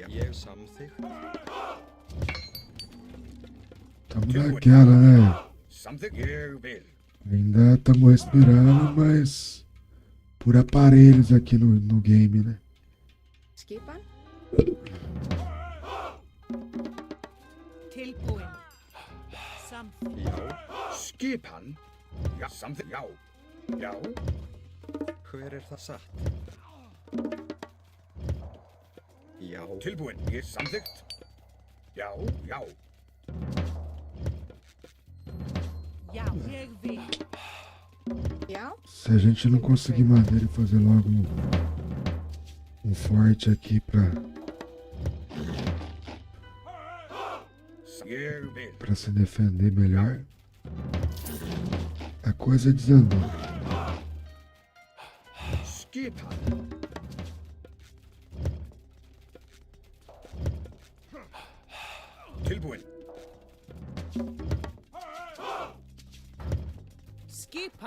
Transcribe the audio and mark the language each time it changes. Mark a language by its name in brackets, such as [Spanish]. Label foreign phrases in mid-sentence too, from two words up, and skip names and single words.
[Icelandic] Ég samþykkt. [Portuguese] Tamo naquela, né? [Icelandic] Samþykkt. Ég vil. [Portuguese] Ainda estamos respirando, mas por aparelhos aqui no game, né? [Icelandic] Skipan. Tilbúin. Samþykkt. Já. Skipan. Já, samþykkt. Já. Já. Hver er það satt? Já. Tilbúin. Ég samþykkt. Já, já. Já, ég vil. Já. [Portuguese] Se a gente não conseguir madeira e fazer logo um forte aqui [Icelandic] Ég vil. [Portuguese] pra se defender melhor, a coisa desandou. [Icelandic] Skipan. Tilbúin. Skipa.